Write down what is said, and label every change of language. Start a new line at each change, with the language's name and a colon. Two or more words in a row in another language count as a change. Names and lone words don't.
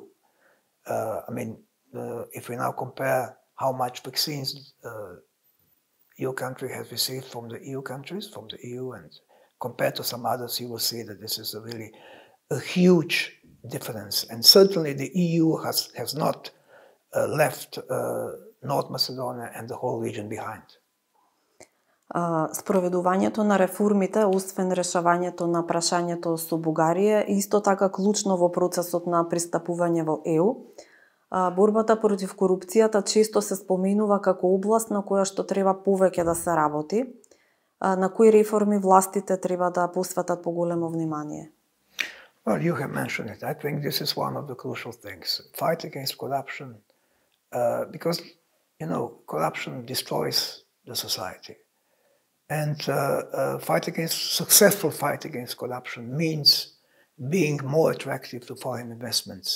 English: I mean, if we now compare how much vaccines your country has received from the EU countries, from the EU, and compared to some others, you will see that this is really a huge difference. And certainly the EU has not left North Macedonia and the whole region behind.
Macedonian: Спроведувањето на реформите, освен решавањето на прашањето со Бугарија, е исто така клучно во процесот на пристапување во ЕУ. Борбата против корупцијата често се споменува како област на која што треба повеќе да се работи. На кои реформи властите треба да посветат поголемо внимание?
English: Well, you have mentioned it. I think this is one of the crucial things. Fight against corruption, because, you know, corruption destroys the society. And successful fight against corruption means being more attractive to foreign investments.